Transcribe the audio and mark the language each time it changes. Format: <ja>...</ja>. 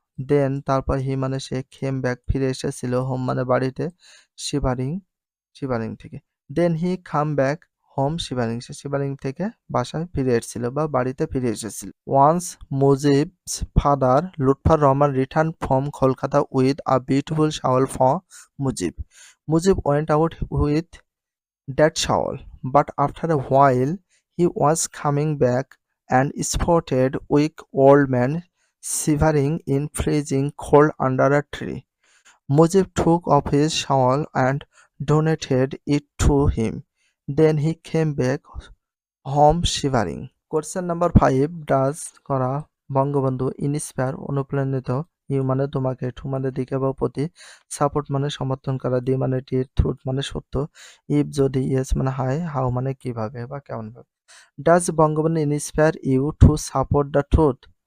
<bn>দেন তারপর হি মানে সে, খেম ব্যাক ফিরে এসেছিল, হোম মানে বাড়িতে, শিবারিং শিবারিং থেকে।</bn> <en>then he come back home shivering,</en> <bn>সে শিবারিং থেকে বাসায় ফিরে এসেছিল বা বাড়িতে ফিরে এসেছিল।</bn> <en>Once Mujib's father Lutfur Rahman return from Kolkata with a beautiful shawl for Mujib. Mujib went out with that shawl, but after a while he was coming back and spotted weak old man shivering in freezing cold under a tree. Mujib took off his shawl and donated it to him. Then he came back home shivering.</en> <bn>Question number 5, does করা Bangabandhu inspire অনুপ্রাণিত, you মানে তোমাকে, two মানে দিকে বা প্রতি, support মানে সমর্থন করা, দি মানে ট্রুথ মানে সত্য, ইফ যদি, ইয়েস মানে হাই, হাউ মানে কিভাবে বা কেমন ভাবে।</bn> <en>Does Bangabandhu inspire you to support the truth?</en>